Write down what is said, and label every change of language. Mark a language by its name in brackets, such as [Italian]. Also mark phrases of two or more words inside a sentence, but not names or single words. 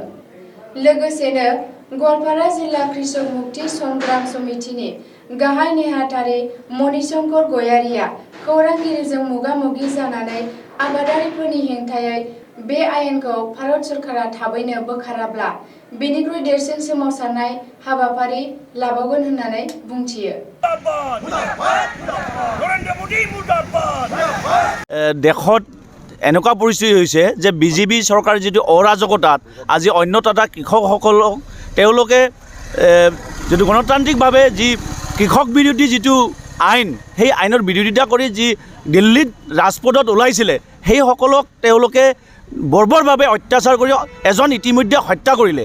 [Bodo] लोगोसेनो गवालपारा जिल्ला कृषक मुक्ति संग्राम समितिनि गाहाय नेहाथारि मणिशंकर गयारिया खौरांगिरिजों मोगा-मोगि जानानै आबादारिफोरनि हेंथायै बे आयेनखौ भारत सरकारा थाबैनो बोखाराब्ला बेनिख्रुइ देरसिन सोमावसारनाय हाबाफारि लाबावगोन होननानै बुंथियो। [Assamese] देशत এনেকুৱা পৰিস্থিতি হৈছে যে বিজেপি চৰকাৰ যিটো অৰাজকতাত আজি অন্যতটা কৃষকসকলক তেওঁলোকে যিটো গণতান্ত্ৰিকভাৱে যি কৃষক বিৰোধী যিটো আইন সেই আইনৰ বিৰোধিতা কৰি যি দিল্লীত ৰাজপথত ওলাইছিলে সেইসকলক তেওঁলোকে বৰ্বৰভাৱে অত্যাচাৰ কৰি এজন ইতিমধ্যে হত্যা কৰিলে।